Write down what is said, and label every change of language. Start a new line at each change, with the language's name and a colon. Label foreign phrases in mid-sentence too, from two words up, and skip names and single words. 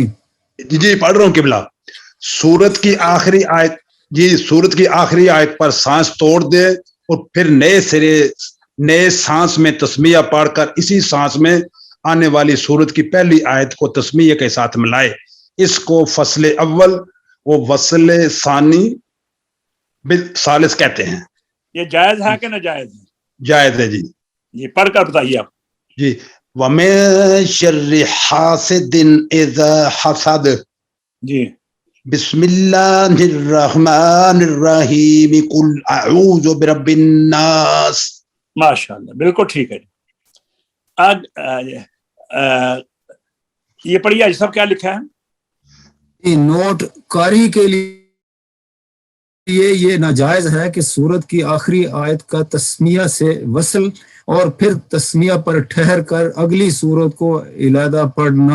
Urdu: جی پڑھ رہا ہوں قبلہ. سورت کی آخری آیت، جی سورت کی آخری آیت پر سانس توڑ دے اور پھر نئے سانس میں تسمیہ پڑھ کر اسی سانس میں آنے والی سورت کی پہلی آیت کو تسمیہ کے ساتھ ملائے. اس کو
Arabic: فصل اول و وصل ثانی بالثالث
Urdu: کہتے ہیں. یہ جائز ہے کہ ناجائز ہے؟ جائز ہے. جی جی پڑھ کر بتائیے آپ.
Arabic: جی وَمِن شَرِّ حَاسِدٍ إِذَا حَسَدَ
Urdu: جی
Arabic: بسم اللہ الرحمن الرحیم قل اعوذ برب الناس.
Urdu: ماشاء اللہ بالکل ٹھیک ہے. یہ پڑھیے سب کیا لکھا ہے. نوٹ قاری کے لیے یہ ناجائز ہے کہ سورت کی آخری آیت کا تسمیہ سے وصل اور پھر تسمیہ پر ٹھہر کر اگلی سورت کو علیحدہ پڑھنا.